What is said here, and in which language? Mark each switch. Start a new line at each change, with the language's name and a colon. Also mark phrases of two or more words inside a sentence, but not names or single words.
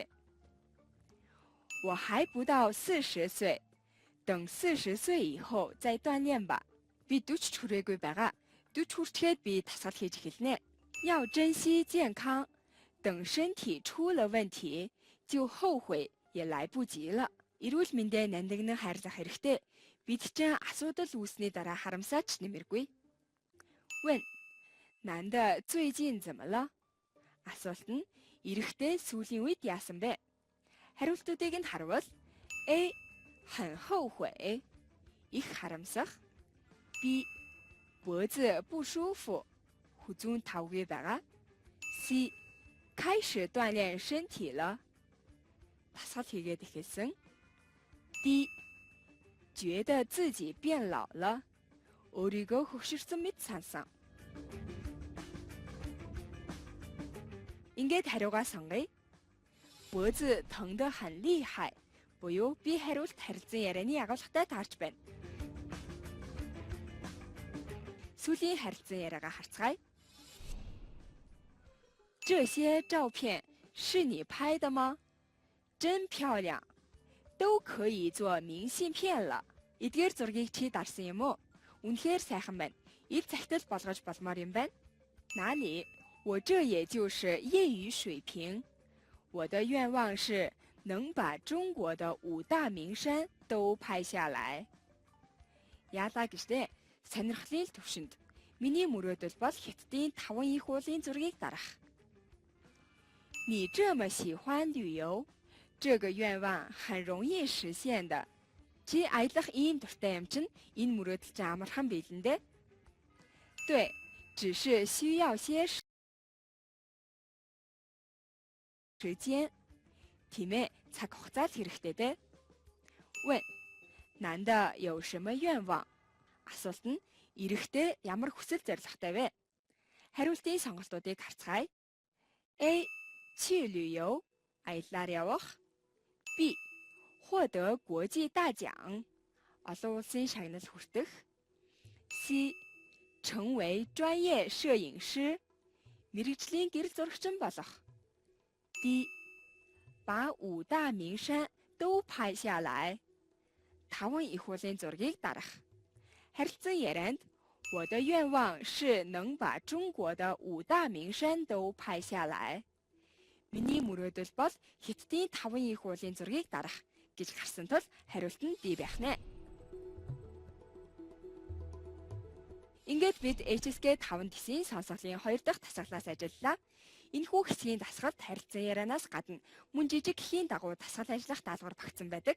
Chinese: 我还不到40岁，等40岁以后再锻炼吧。
Mongolian: Би 40 хүрээгүй байгаа. 40 хүрчгээд би дасгал хийж эхэлнэ.
Chinese: 要珍惜健康，等身体出了问题，就后悔也来不及了。
Mongolian: Эрүүл мэндэ нандинг хайрлах хэрэгтэй. Бид чинь асуудал үүснээ дараа харамсаач нэмэргүй.
Chinese: 问，男的最近怎么了？
Mongolian: асуулт нь эрэхтэй сүүлийн үед яасан бэ? Хариултуудыг нь харвал A.
Chinese: 很后悔
Mongolian: их харамсах. B.
Chinese: 脖子不舒服
Mongolian: хүзүүн тавгүй байгаа. C.
Chinese: 开始锻炼身体了
Mongolian: дасгал хийгээд эхэлсэн. D.
Chinese: 觉得自己变老了
Mongolian: өөрийгөө хөгшөрсөн мэт сансан. ингээд хариугаа сонгоё.
Chinese: 脖子疼得很厉害
Mongolian: буюу би хариулт харилцан ярианы агуулгатай таарч байна. Сүүлийн харилцан яриагаа харцгаая.
Chinese: 这些照片是你拍的吗？真漂亮，都可以做明信片了。
Mongolian: эдгээр зургийг чи дарсан юм уу? Үнэхээр сайхан байна. Ил захидал болгож болмоор юм байна.
Chinese: 哪里？我这也就是业余水平。我的愿望是能把中国的5大名山都拍下来.
Mongolian: Яалаа гэжтэй сонирхлын төвшөнд миний мөрөөдөл бол Хятадын 5 их уулын зургийг дарах.
Chinese: 你这么喜欢旅游，这个愿望很容易实现的。
Mongolian: Чи аялах ийм дуртай юм чинь энэ мөрөөдөл чинь амархан биелэн дээ.
Chinese: 对，只是需要些时间.
Mongolian: Тийм ээ, цаг хугацаа хэрэгтэй дээ.
Chinese: 问，男的有什么愿望?
Mongolian: Асуулт нь эрэхтэй ямар хүсэл зорилготой вэ? Хариултын сонголтуудыг харцгаая. A.
Chinese: 去旅游,
Mongolian: аяллаар явах. B.
Chinese: 获得国际大奖
Mongolian: олон улсын шагнал хүртэх. C.
Chinese: 成为专业摄影师
Mongolian: мэргэжлийн гэрэл зурагчин болох. D.
Chinese: 把5大名山都拍下来
Mongolian: 5 их уулын зургийг дарах. Харилцан ярианд
Chinese: 我的愿望是能把中国的5大名山都拍下来.
Mongolian: Миний мөрөөдөл бол Хятадын 5 их уулын зургийг дарах гэж гарсан тул хариулт нь D байх нэ. Ингээд бид HSK 5 төсвийн сонсголын 2 дахь дасгалаас ажиллалаа. Энэхүү хэсгийн дасгалд харилцан ярианаас гадна мөн жижиг гэхийн дагуу дасгал ажиллах даалгавар багтсан байдаг.